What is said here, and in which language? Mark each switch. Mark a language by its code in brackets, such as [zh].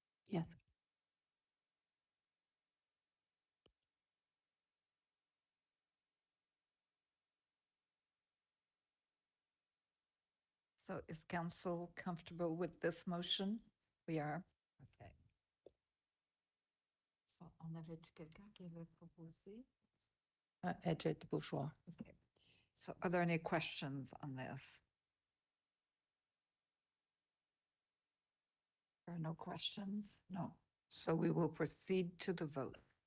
[en] Yes. So is council comfortable with this motion? We are. OK. [fr] So on avait-tu quelqu'un qui avait proposé? [en] Edget Bourgeois. OK. So are there any questions on this? There are no questions? No. So we will proceed to the vote.